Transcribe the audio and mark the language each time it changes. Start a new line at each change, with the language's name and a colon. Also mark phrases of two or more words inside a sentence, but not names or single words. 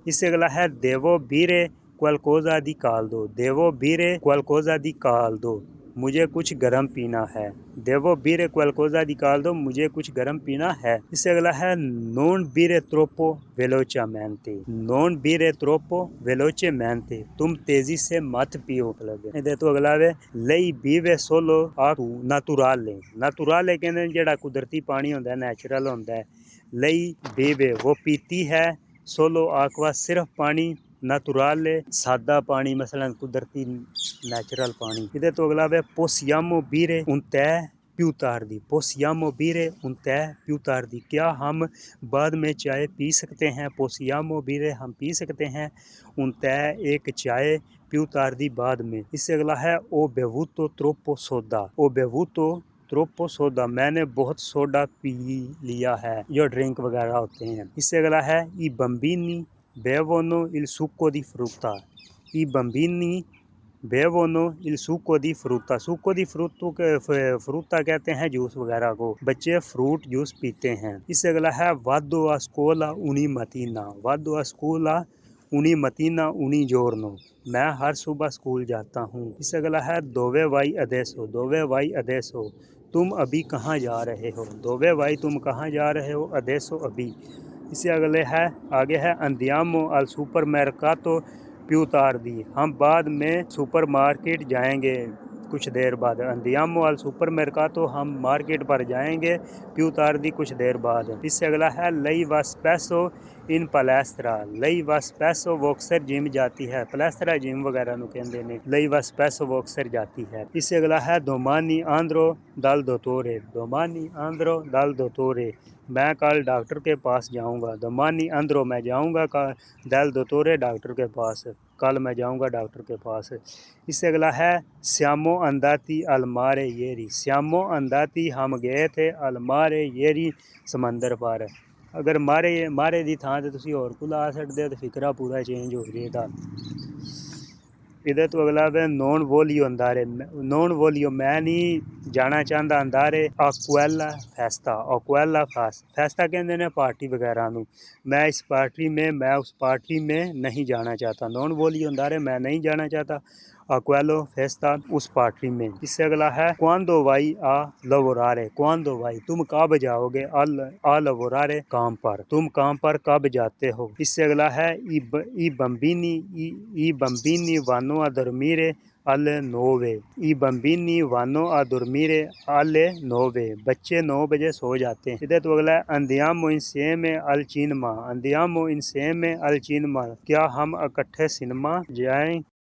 Hindi: इससे अगला है
Italian: devo bere qualcosa di caldo, devo bere qualcosa di caldo,
Hindi: मुझे कुछ गर्म पीना है।
Italian: devo bere qualcosa di caldo,
Hindi: मुझे कुछ गर्म पीना है। इससे अगला है
Italian: non bere troppo velocemente, non bere troppo velocemente,
Hindi: तुम तेजी से मत पियो।
Punjabi: ਇਹਦੇ ਤੋਂ ਅਗਲਾ ਵੇ
Italian: lei beve solo acqua naturale,
Punjabi: ਨਾਤੁਰਾਲੇ ਕਹਿੰਦੇ ਨੇ ਜਿਹੜਾ ਕੁਦਰਤੀ ਪਾਣੀ ਹੁੰਦਾ ਨੈਚੁਰਲ ਹੁੰਦਾ।
Italian: lei beve
Hindi: वो पीती है,
Italian: solo acqua
Hindi: सिर्फ पानी, नातुराले सादा पानी मसलन कुदरती नेचुरल पानी।
Punjabi: ਇਹਦੇ ਤੋਂ ਅਗਲਾ ਵੇ
Italian: possiamo bere un tè più tardi, possiamo bere un tè più tardi,
Hindi: क्या हम बाद में चाय पी सकते हैं।
Italian: possiamo bere
Hindi: हम पी सकते हैं,
Italian: un tè
Hindi: एक चाय,
Italian: più tardi
Hindi: बाद में। इससे अगला है
Italian: ho bevuto troppo soda, ho bevuto troppo soda,
Hindi: मैंने बहुत सोडा पी लिया है, जो ड्रिंक वगैरह होते हैं। इससे अगला है
Italian: i bambini bevono il succo di frutta, i bambini bevono il succo di frutta, succo di frutta
Hindi: कहते हैं जूस वगैरह को, बच्चे फ्रूट जूस पीते हैं। इससे अगला है
Italian: vado a scuola ogni mattina, vado a scuola ogni mattina ogni giorno,
Hindi: मैं हर सुबह स्कूल जाता हूँ। इससे अगला है
Italian: dove vai adesso, dove vai adesso,
Hindi: तुम अभी कहाँ जा रहे हो।
Italian: dove vai
Hindi: तुम कहाँ जा रहे हो, अदेसो अभी। इससे अगले है आगे है
Italian: andiamo al supermercato più tardi,
Hindi: हम बाद में सुपर मार्केट जाएंगे कुछ देर बाद।
Italian: andiamo al supermercato,
Hindi: हम मार्केट पर जाएंगे,
Italian: più tardi
Hindi: कुछ देर बाद। इससे अगला है
Italian: lei va spesso in palestra, lei va spesso
Hindi: वो अक्सर जिम जाती है, पलेस्त्रा जिम वगैरह
Punjabi: ਨੂੰ ਕਹਿੰਦੇ ਨੇ,
Italian: lei va spesso
Hindi: वो अक्सर जाती है। इससे अगला है
Italian: domani andrò dal dottore, domani andrò dal dottore,
Hindi: मैं कल डॉक्टर के पास जाऊंगा।
Italian: domani andrò
Hindi: मैं जाऊंगा,
Italian: dal dottore
Hindi: डॉक्टर के पास, कल मैं जाऊंगा डॉक्टर के पास। इससे अगला है
Italian: siamo andati al mare ieri, siamo andati
Hindi: हम गए थे
Italian: al mare ieri
Hindi: समंदर पर।
Punjabi: ਅਗਰ ਮਾਰੇ ਦੀ ਥਾਂ ਤੇ ਤੁਸੀਂ ਹੋਰ ਕੋ ਲਾ ਸਕਦੇ ਹੋ ਤੇ ਫਿਕਰਾ ਪੂਰਾ ਚੇਂਜ ਹੋ ਜਾਏਗਾ। ਇਹਦੇ ਤੋਂ ਅਗਲਾ ਵੇ
Italian: non voglio andare, non voglio
Hindi: मैं नहीं जाना चाहता
Italian: andare a quella festa, a quella festa
Hindi: कहते हैं पार्टी वगैरह नू, मैं इस पार्टी में मैं उस पार्टी में नहीं जाना चाहता।
Italian: non voglio andare
Hindi: मैं नहीं जाना चाहता,
Italian: a quello festa
Hindi: उस पार्टी में। इससे अगला है
Italian: quando vai a lavorare, quando vai
Hindi: तुम कब जाओगे,
Italian: a lavorare
Hindi: काम पर, तुम काम पर कब जाते हो। इससे अगला है
Italian: i bambini vanno a dormire alle 9, i bambini vanno a dormire alle 9,
Hindi: बच्चे 9 बजे सो जाते हैं। इधर तो अगला है
Italian: andiamo insieme al cinema, andiamo insieme al cinema,
Hindi: क्या हम इकट्ठे सिनेमा जाएं।